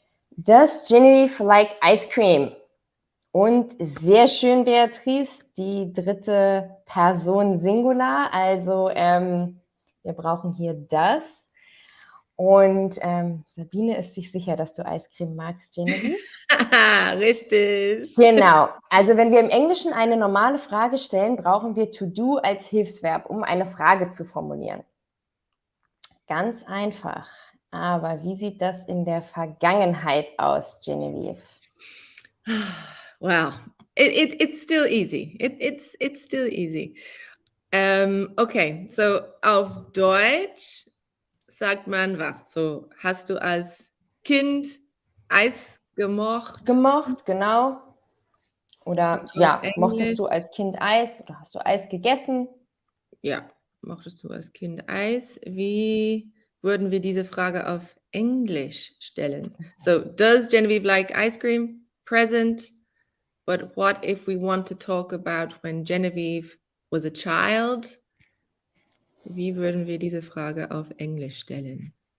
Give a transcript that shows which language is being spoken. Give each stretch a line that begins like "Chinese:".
English: Does Genevieve like ice cream?
German: Und sehr schön, Beatrice, die dritte Person Singular. Also wir brauchen hier das. Und Sabine ist sich sicher, dass du Eiscreme magst, Genevieve. Richtig. Genau. Also wenn wir im Englischen eine normale Frage stellen, brauchen wir to do als Hilfsverb, um eine Frage zu formulieren. Ganz einfach. Aber wie sieht das in der Vergangenheit aus, Genevieve?
English: Wow, it's still easy. It's still easy.
German: Okay, so auf Deutsch sagt man was? So, hast du als Kind Eis gemocht? Gemocht, genau. Oder Auf ja, mochtest Englisch? du als Kind Eis oder hast du Eis gegessen? Ja, mochtest du als Kind Eis? Wie würden wir diese Frage auf Englisch stellen?
English: So, does Genevieve like ice cream? Present. But what if we want to talk about when Genevieve was a child?
German: Wie würden wir diese Frage auf Englisch stellen?